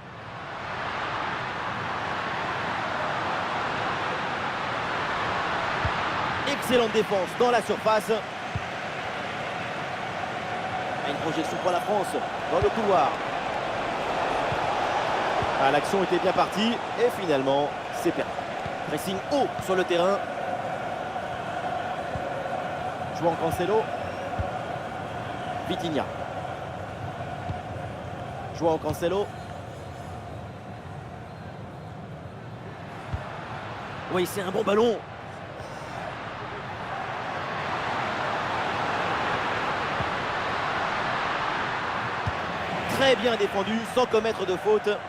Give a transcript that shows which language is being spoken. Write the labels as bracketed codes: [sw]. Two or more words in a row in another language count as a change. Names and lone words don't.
[fr] Excellente défense dans la surface. Une projection pour la France dans le couloir. Ah, l'action était bien partie et finalement c'est perdu. Pressing haut sur le terrain. João Cancelo. Vitinha. João Cancelo. Oui, c'est un bon ballon. Très bien défendu, sans commettre de faute.